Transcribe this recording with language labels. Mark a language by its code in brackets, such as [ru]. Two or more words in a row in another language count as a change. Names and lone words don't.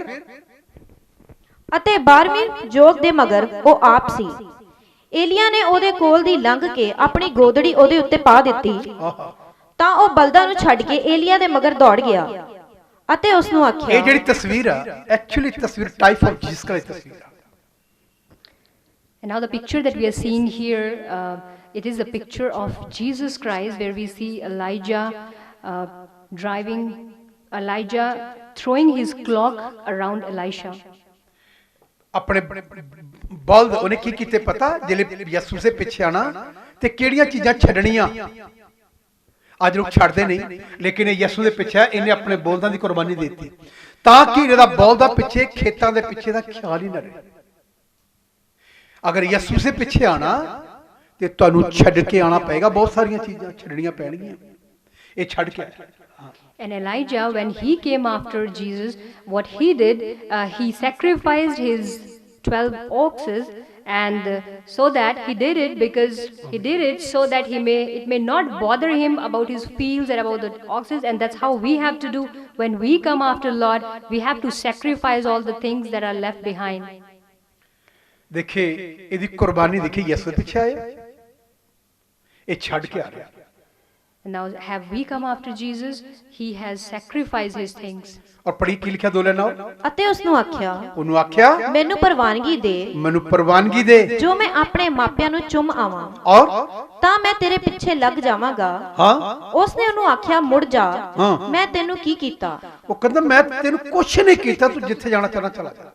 [pa] ਅਤੇ 12ਵੀਂ ਜੋਗ ਦੇ ਮਗਰ ਉਹ ਆਪ ਸੀ। ਏਲੀਆ ਨੇ ਉਹਦੇ ਕੋਲ ਦੀ ਲੰਘ ਕੇ ਆਪਣੀ ਗੋਦੜੀ ਉਹਦੇ ਉੱਤੇ ਪਾ ਦਿੱਤੀ। ਤਾਂ ਉਹ ਬਲਦਾਂ ਨੂੰ ਛੱਡ ਕੇ ਏਲੀਆ ਦੇ ਮਗਰ ਦੌੜ ਗਿਆ ਅਤੇ ਉਸ ਨੂੰ ਆਖਿਆ, ਇਹ ਜਿਹੜੀ ਤਸਵੀਰ ਆ, ਐਕਚੁਅਲੀ ਤਸਵੀਰ [en] type of [pa] ਜੀਸਸ ਕ੍ਰਾਈਸਟ ਤਸਵੀਰ ਆ। [en] And now the picture that we are seeing here, it is a picture of Jesus Christ, where we see Elijah throwing his cloak around Elisha. [pa] ਆਪਣੇ ਬਲਦ ਉਹਨੇ ਕੀ ਕੀਤੇ ਪਤਾ, ਜਿਹੜੇ ਯਿਸੂ ਦੇ ਪਿੱਛੇ ਆਣਾ ਤੇ ਕਿਹੜੀਆਂ ਚੀਜ਼ਾਂ ਛੱਡਣੀਆਂ। ਅੱਜ ਲੋਕ ਛੱਡਦੇ ਨਹੀਂ, ਲੇਕਿਨ ਇਹ ਯਿਸੂ ਦੇ ਪਿੱਛੇ ਇਹਨੇ ਆਪਣੇ ਬਲਦਾਂ ਦੀ ਕੁਰਬਾਨੀ ਦੇ ਦਿੱਤੀ, ਤਾਂ ਕਿ ਇਹਦਾ ਬਲਦਾਂ ਪਿੱਛੇ, ਖੇਤਾਂ ਦੇ ਪਿੱਛੇ ਦਾ ਖਿਆਲ ਹੀ ਨਾ ਰਹੇ। ਅਗਰ ਯਿਸੂ ਦੇ ਪਿੱਛੇ ਆਣਾ ਤੇ ਤੁਹਾਨੂੰ ਛੱਡ ਕੇ ਆਣਾ ਪਏਗਾ, ਬਹੁਤ ਸਾਰੀਆਂ ਚੀਜ਼ਾਂ ਛੱਡਣੀਆਂ ਪੈਣਗੀਆਂ। ਇਹ ਛੱਡ ਕੇ ਆਇਆ। [en] And Elijah, when he came after Jesus, what he did, he sacrificed his 12 oxes, and so that he did it because he did it so that it may not bother him about his fields and about the oxes. And that's how we have to do when we come after Lord. We have to sacrifice all the things that are left behind. [pa] ਦੇਖੇ ਇਹਦੀ ਕੁਰਬਾਨੀ ਦੇਖੀ, ਯਿਸੂ ਪਿੱਛੇ ਆਇਆ, ਇਹ ਛੱਡ ਕੇ ਆ ਰਿਹਾ। [en] And now have we come after Jesus? He has sacrificed his things. [pa] ਔਰ ਪੜੀ ਕੀ ਲਿਖਿਆ 2 ਲਾਈਨਾਂ, ਅਤੇ ਉਸ ਨੂੰ ਆਖਿਆ, ਉਹਨੂੰ ਆਖਿਆ ਮੈਨੂੰ ਪ੍ਰਵਾਨਗੀ ਦੇ, ਮੈਨੂੰ ਪ੍ਰਵਾਨਗੀ ਦੇ, ਜੋ ਮੈਂ ਆਪਣੇ ਮਾਪਿਆਂ ਨੂੰ ਚੁੰਮ ਆਵਾਂ, ਔਰ ਤਾਂ ਮੈਂ ਤੇਰੇ ਪਿੱਛੇ ਲੱਗ ਜਾਵਾਂਗਾ। ਹਾਂ, ਉਸਨੇ ਉਹਨੂੰ ਆਖਿਆ, ਮੁੜ ਜਾ, ਹਾਂ। ਮੈਂ ਤੈਨੂੰ ਕੀ ਕੀਤਾ? ਉਹ ਕਹਿੰਦਾ ਮੈਂ ਤੈਨੂੰ ਕੁਛ ਨਹੀਂ ਕੀਤਾ, ਤੂੰ ਜਿੱਥੇ ਜਾਣਾ ਚਾਹਨਾ ਚਲਾ ਜਾ।